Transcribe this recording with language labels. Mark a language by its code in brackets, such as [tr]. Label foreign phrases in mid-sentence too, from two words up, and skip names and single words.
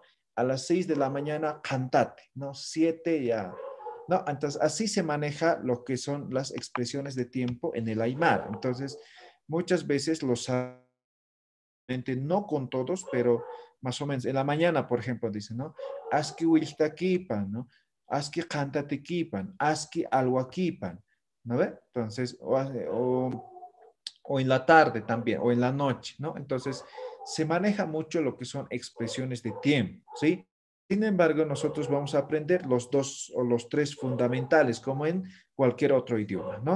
[es] A las 6 de la mañana, Cantate, ¿no? 7 ya. No, entonces así se maneja lo que son las expresiones de tiempo en el Aymara. Entonces, muchas veces los no con todos, pero más o menos en la mañana, por ejemplo, dicen, ¿no? [ay] Aski wiltakipan, ¿no? Aski cantatequipan, aski alhuaquipan, [es] ¿no ve? Entonces, o en la tarde también, o en la noche, ¿no? Entonces, se maneja mucho lo que son expresiones de tiempo, ¿sí? Sin embargo, nosotros vamos a aprender los 2 o los 3 fundamentales, como en cualquier otro idioma, ¿no?